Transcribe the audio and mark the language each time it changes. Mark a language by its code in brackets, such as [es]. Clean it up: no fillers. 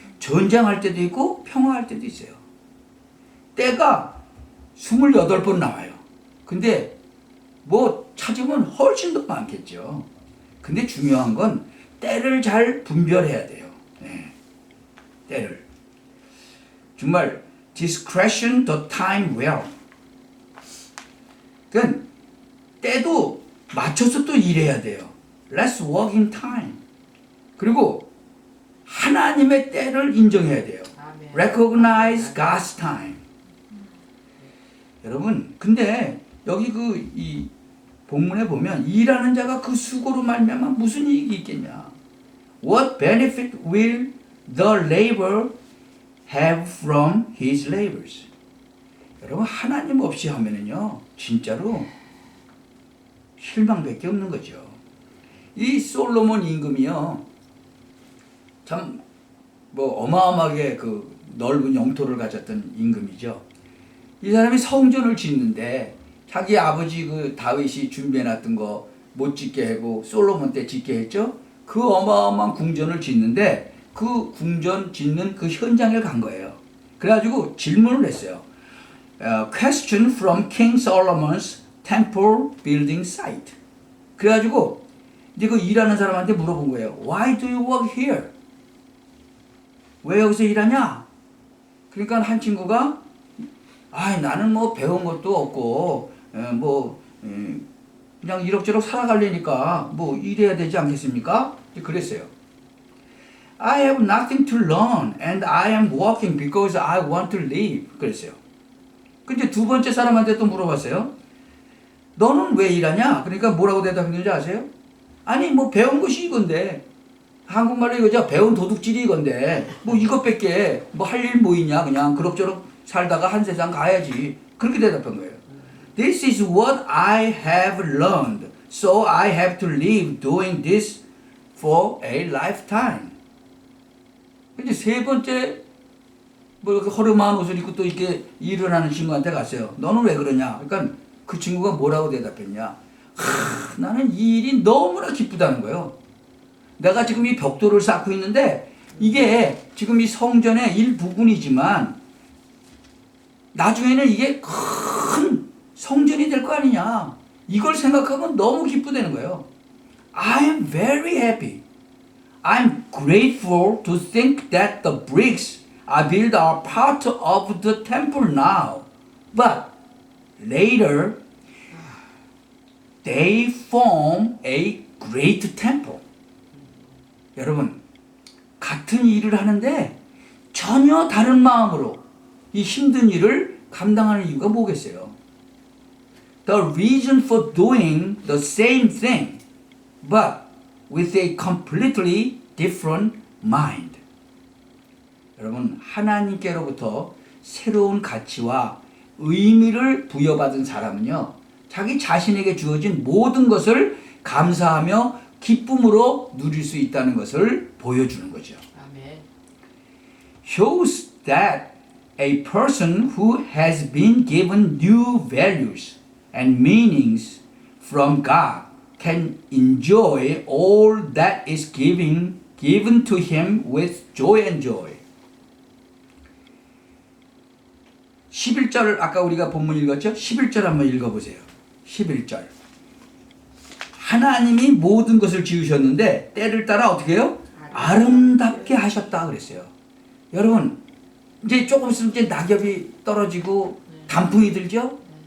[ko] 전쟁할 때도 있고 평화할 때도 있어요. 때가 28번 나와요. 근데 뭐 찾으면 훨씬 더 많겠죠. 근데 중요한 건 때를 잘 분별해야 돼요. 때를. 정말 [en] discretion the time well. [ko] 그러니까 때도 맞춰서 또 일해야 돼요. [en] Let's work in time. [ko] 그리고 하나님의 때를 인정해야 돼요. 아멘. [en] Recognize God's time. [ko] 여러분, 근데 여기 이 본문에 보면 일하는 자가 그 수고로 말미암아 무슨 이익이 있겠냐? [en] What benefit will the laborer have from his labors? [ko] 여러분 하나님 없이 하면은요 진짜로 실망밖에 없는 거죠. 이 솔로몬 임금이요 참 뭐 어마어마하게 그 넓은 영토를 가졌던 임금이죠. 이 사람이 성전을 짓는데 자기 아버지 그 다윗이 준비해놨던 거 못 짓게 하고 솔로몬 때 짓게 했죠. 그 어마어마한 궁전을 짓는데 그 궁전 짓는 그 현장에 간 거예요. 그래가지고 질문을 했어요. [en] Question from King Solomon's temple building site. [ko] 그래가지고 이제 그 일하는 사람한테 물어본 거예요. [en] Why do you work here? [ko] 왜 여기서 일하냐? 그러니까 한 친구가 나는 뭐 배운 것도 없고 그냥 이럭저럭 살아가려니까 뭐 일해야 되지 않겠습니까? 그랬어요. [en] I have nothing to learn and I am working because I want to live. [ko] 그랬어요. 근데 두 번째 사람한테 또 물어봤어요. 너는 왜 일하냐? 그러니까 뭐라고 대답했는지 아세요? 아니 뭐 배운 것이 이건데 한국말로 이거죠. 배운 도둑질이 이건데 뭐 이것밖에 뭐 할 일 뭐 있냐? 그냥 그럭저럭 살다가 한 세상 가야지. 그렇게 대답한 거예요. [en] This is what I have learned, so I have to live doing this for a lifetime. [ko] 이제 세 번째 뭐 이렇게 허름한 옷을 입고 또 이렇게 일을 하는 친구한테 갔어요. 너는 왜 그러냐? 그러니까 그 친구가 뭐라고 대답했냐? 나는 이 일이 너무나 기쁘다는 거예요. 내가 지금 이 벽돌을 쌓고 있는데 이게 지금 이 성전의 일부분이지만 나중에는 이게 큰 성전이 될 거 아니냐. 이걸 생각하면 너무 기쁘다는 거예요. [en] I am very happy. I'm grateful to think that the bricks I built are part of the temple now. But later, they form a great temple. [ko] 여러분, 같은 일을 하는데 전혀 다른 마음으로 이 힘든 일을 감당하는 이유가 뭐겠어요? [en] The reason for doing the same thing, but with a completely different mind. [ko] 여러분, 하나님께로부터 새로운 가치와 의미를 부여받은 사람은요, 자기 자신에게 주어진 모든 것을 감사하며 기쁨으로 누릴 수 있다는 것을 보여주는 거죠. 아멘. [en] Shows that a person who has been given new values and meanings from God can enjoy all that is given to him with joy and joy. [ko] 11절 아까 우리가 본문 읽었죠? 11절 한번 읽어보세요. 11절. 하나님이 모든 것을 지으셨는데 때를 따라 어떻게 해요? 아름답게 하셨다 그랬어요. 여러분 이제 조금 있으면 이제 낙엽이 떨어지고 단풍이 들죠?